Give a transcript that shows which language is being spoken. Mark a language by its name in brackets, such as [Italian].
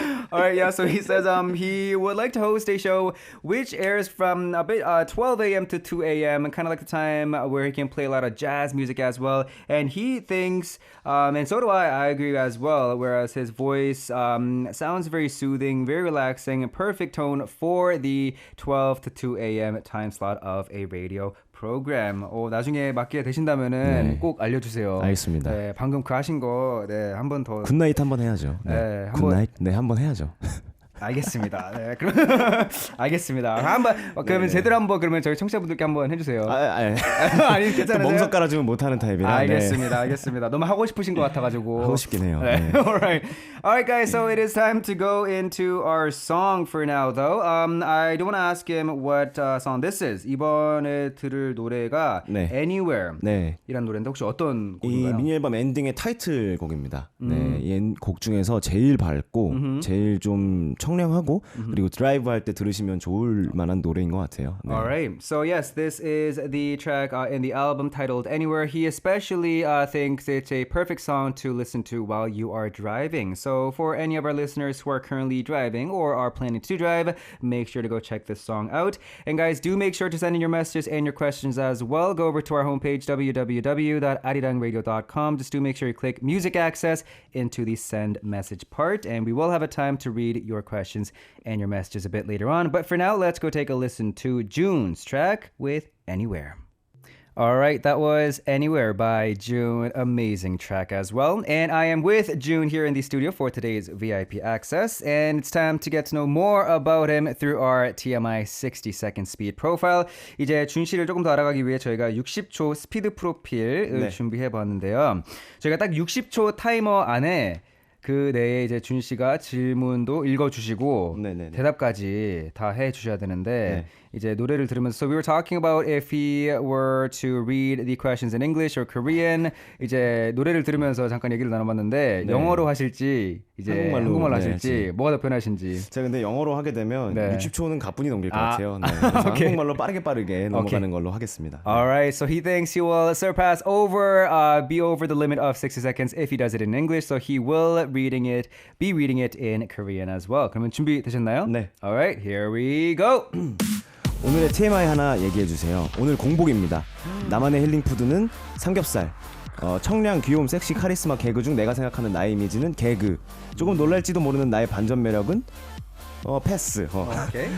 [English] All right, yeah. So he says he would like to host a show which airs from a bit 12 a.m. to 2 a.m. and kind of like the time where he can play a lot of jazz music as well. And he thinks, and so do I agree as well. Whereas his voice sounds very soothing, very relaxing, and perfect tone for the 12 to 2 a.m. time slot of a radio program. [Korean] 나중에 맡게 되신다면은 네. 꼭 알려주세요. 알겠습니다. 네, 방금 그 하신 거, 네, 한 번 더. 굿나잇 한번 해야죠. 네. 네, 한번. 굿나잇? 네, 한번 해야죠. 알겠습니다. 네, 그럼 알겠습니다. 한번 그러면 네네. 제대로 한번 그러면 저희 청취자분들께 한번 해주세요. 아니, 괜찮으세요? 멍석 깔아주면 못하는 타입이라. 알겠습니다, 네. 알겠습니다. 너무 하고 싶으신 것 같아가지고. 하고 싶긴 해요. 네. 네. [English] Alright, guys. So it is time to go into our song for now, though. I do want to ask him what song this is. [Korean] 이번에 들을 노래가 네. Anywhere. 네. 이란 노래인데 혹시 어떤 이 곡인가요? 미니 앨범 엔딩의 타이틀곡입니다. 네, 이 곡 중에서 제일 밝고 제일 좀 청량하고 그리고 드라이브 할 때 들으시면 좋을 만한 노래인 것 같아요. 네. [English] Alright, so yes, this is the track in the album titled Anywhere. He especially thinks it's a perfect song to listen to while you are driving. So for any of our listeners who are currently driving or are planning to drive, make sure to go check this song out. And guys, do make sure to send in your messages and your questions as well. Go over to our homepage, www.arirangradio.com. Just do make sure you click Music Access into the send message part. And we will have a time to read your questions and your messages a bit later on. But for now, let's go take a listen to June's track with Anywhere. All right, that was Anywhere by June. Amazing track as well. And I am with June here in the studio for today's VIP Access. And it's time to get to know more about him through our TMI 60-second speed profile. [Korean] 이제 준 씨를 조금 더 알아가기 위해 저희가 60초 스피드 프로필을 네. 준비해 봤는데요. 저희가 딱 60초 타이머 안에 그 내에 이제 준 씨가 질문도 읽어주시고 네네네. 대답까지 다 해주셔야 되는데 네. 이제 노래를 들으면서 [English] so we were talking about if he were to read the questions in English or Korean. [Korean] 이제 노래를 들으면서 잠깐 얘기를 나눠봤는데 네. 영어로 하실지 이제 한국말로 네, 하실지 뭐가 더 편하신지. 제가 근데 영어로 하게 되면 네. 60초는 가뿐히 넘길 것 같아요. 네. 그래서 [English] 오케이. [Korean] 한국말로 빠르게 넘어가는 걸로 하겠습니다. [English] Alright, so he thinks he will surpass be over the limit of 60 seconds if he does it in English. So he will be reading it in Korean as well. [Korean] 그러면 준비되셨나요? 네. [English] Alright, here we go. [Korean] 오늘의 TMI 하나 얘기해 주세요. 오늘 공복입니다. 나만의 힐링 푸드는 삼겹살. 청량, 귀여움, 섹시, 카리스마, 개그 중 내가 생각하는 나의 이미지는 개그. 조금 놀랄지도 모르는 나의 반전 매력은 패스. [English] 오케이.